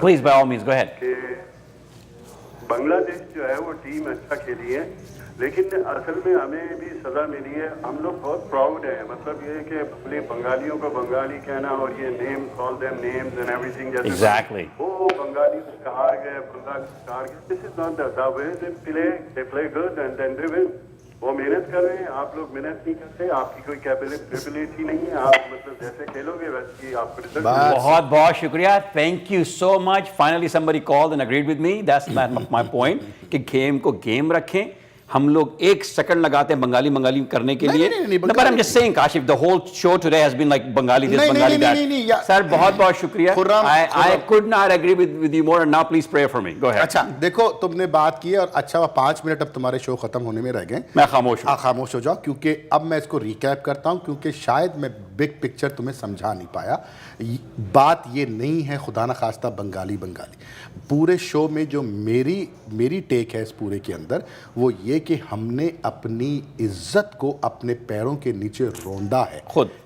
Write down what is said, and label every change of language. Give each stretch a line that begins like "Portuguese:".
English: Please by all means go ahead. کہ
Urdu: بنگلہ دیش جو ہے وہ ٹیم اچھا کھیلی ہے, لیکن اصل میں ہمیں بھی سزا ملی ہے. ہم لوگ بہت پراؤڈ ہیں, مطلب یہ کہ بنگالیوں کو بنگالی کہنا اور یہ نیم
English: call them names and every thing,
Urdu: جیسے وہ بنگالی ہار گئے, بنگالی ہار گئے.
English: This is not the way they play good and then they will.
Urdu: وہ محنت کر رہے ہیں, آپ لوگ محنت نہیں کرتے, آپ کی کوئی کیپیبلٹی نہیں ہے, آپ مطلب جیسے کھیلو گے ویسے آپ کو رزلٹ. بہت بہت شکریہ,
English: Thank you so much. Finally somebody called and agreed with me. That's my point
Urdu: کہ گیم کو گیم رکھیں. ہم لوگ 1 سیکنڈ لگاتے ہیں بنگالی کرنے کے لیے.
English: But I'm just saying, Kashif, the whole show today has been like Bengali this, Bengali that.
Urdu: Sir, بہت بہت شکریہ.
English: I could not agree with you more, and now please pray for me. Go ahead.
Urdu: اچھا دیکھو, تم نے بات کی اور اچھا 5 منٹ اب تمہارے شو ختم ہونے میں رہ گئے. میں خاموش ہو جاؤ, کیونکہ اب میں اس کو ریکیپ کرتا ہوں, کیونکہ شاید میں بگ پکچر تمہیں سمجھا نہیں پایا. بات یہ نہیں ہے خدا نہ خواستہ بنگالی. پورے شو میں جو میری ٹیک ہے اس پورے کے اندر, وہ یہ کہ ہم نے اپنی عزت کو اپنے پیروں کے نیچے روندا ہے خود.